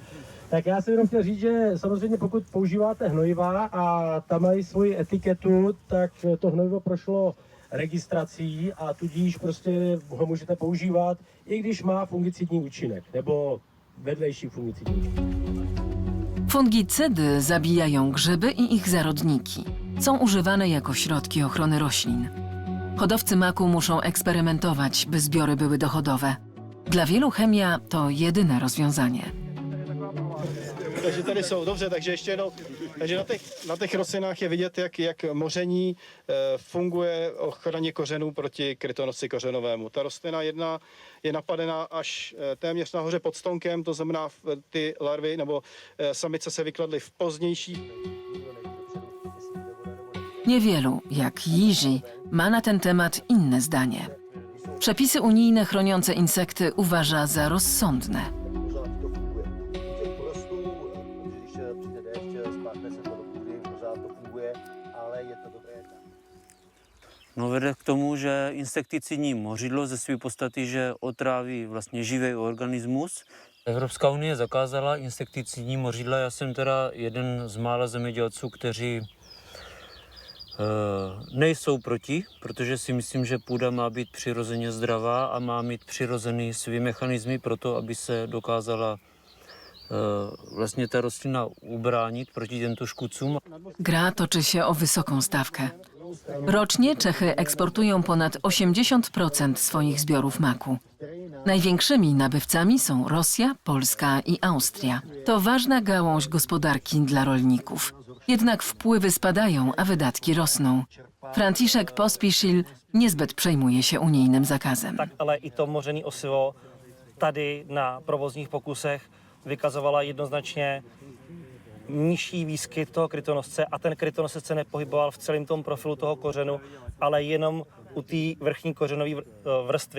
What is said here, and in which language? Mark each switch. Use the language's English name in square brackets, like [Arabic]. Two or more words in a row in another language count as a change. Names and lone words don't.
[Czech] Tak já jsem jenom chtěl říct, že samozřejmě pokud používáte hnojiva a tam mají svoji etiketu, tak to hnojivo prošlo registrací a tudíž prostě ho můžete používat, i když má fungicidní účinek nebo vedlejší fungicidní účinek. [Polish] Fungicydy zabijają grzyby i ich zarodniki. Są używane jako środki ochrony roślin. Hodowcy maku muszą eksperymentować, by zbiory były dochodowe. Dla wielu chemia to jedyne rozwiązanie. [Czech] Takže tady jsou, dobře, takže ještě jednou, takže na těch rostlinách je vidět, jak moření funguje ochraně kořenů proti krytonosi kořenovému. Ta rostlina jedna je napadena až téměř nahoře pod stonkem, to znamená ty larvy nebo samice se vykladly v pozdější. [Polish] Niewielu, jak Jiří, ma na ten temat inne zdanie. Przepisy unijne chroniące insekty uważa za rozsądne. [Czech] No, vede k tomu, že insekticidní mořidlo ze své podstaty, že otráví vlastně živý organismus. Evropská unie zakázala insekticidní mořidla. Já jsem teda jeden z mála zemědělců, kteří nejsou proti, protože si myslím, že půda má být přirozeně zdravá a má mít přirozený svý mechanismy pro to, aby se dokázala vlastně ta rostlina ubránit proti těmto škůdcům. [Polish] Gra toczy się o wysoką stawkę. Rocznie Czechy eksportują ponad 80% swoich zbiorów maku. Największymi nabywcami są Rosja, Polska i Austria. To ważna gałąź gospodarki dla rolników. Jednak wpływy spadają, a wydatki rosną. Franciszek Pospisil niezbyt przejmuje się unijnym zakazem. [Czech] Tak, ale i to mořený osivo tady na provozních pokusech vykazovala jednoznačně nižší výskyt toho krytonosce a ten krytonosec se nepohyboval v celém tom profilu toho kořenu, ale jenom u té vrchní kořenové vrstvy.